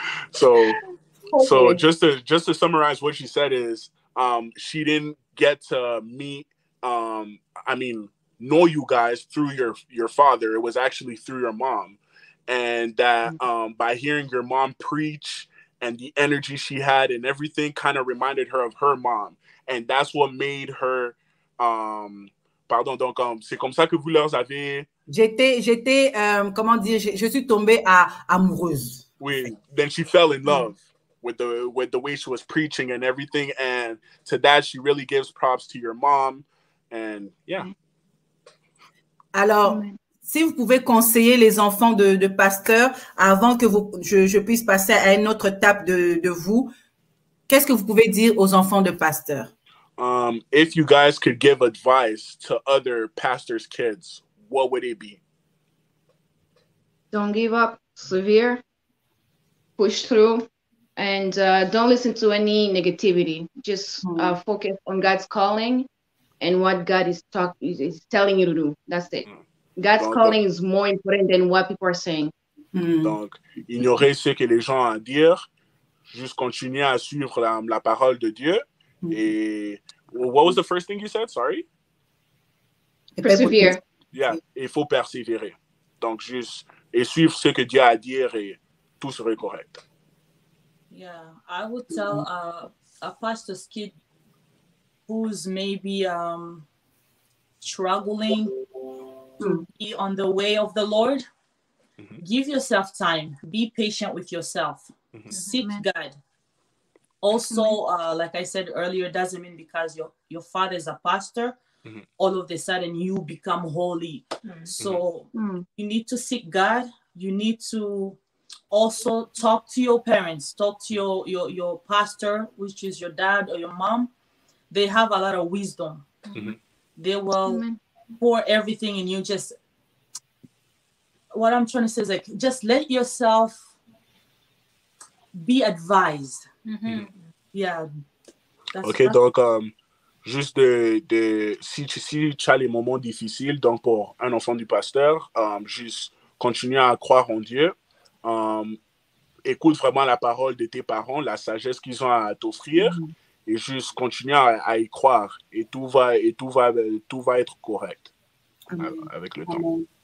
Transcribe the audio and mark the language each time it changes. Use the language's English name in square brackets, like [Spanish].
[English] So just to summarize what she said is, she didn't get to meet, know you guys through your father. It was actually through your mom, and that by hearing your mom preach and the energy she had and everything kind of reminded her of her mom, and that's what made her. [French] Donc c'est comme ça que vous leur avez. J'étais comment dire, je suis tombée amoureuse. [English] Oui, then she fell in love. With the way she was preaching and everything, and to that she really gives props to your mom, and yeah. [French] Alors, si vous pouvez conseiller les enfants de pasteurs avant que je puisse passer à une autre étape de vous, qu'est-ce que vous pouvez dire aux enfants de pasteurs? [English] If you guys could give advice to other pastors' kids, what would it be? Don't give up, persevere, push through. And don't listen to any negativity. Just focus on God's calling and what God is telling you to do. That's it. God's calling is more important than what people are saying. [French] Donc, ignorer ce que les gens ont à dire, juste continuer à suivre la parole de Dieu. [English] Et what was the first thing you said? Sorry? Persevere. [French] Yeah, il faut persévérer. Donc, juste et suivre ce que Dieu a à dire et tout serait correct. [English] Yeah, I would tell a pastor's kid who's maybe struggling to be on the way of the Lord, give yourself time. Be patient with yourself. Seek God. Also, like I said earlier, it doesn't mean because your father is a pastor, all of a sudden you become holy. So you need to seek God. You need to also talk to your parents, talk to your pastor, which is your dad or your mom. They have a lot of wisdom. They will pour everything in you. Just what I'm trying to say is like, just let yourself be advised. Yeah. [French] OK, donc juste si tu as les moments difficiles, donc pour un enfant du pasteur, juste continuer à croire en Dieu. Écoute vraiment la parole de tes parents, la sagesse qu'ils ont à t'offrir, et juste continuer à y croire, et tout va être correct avec le temps.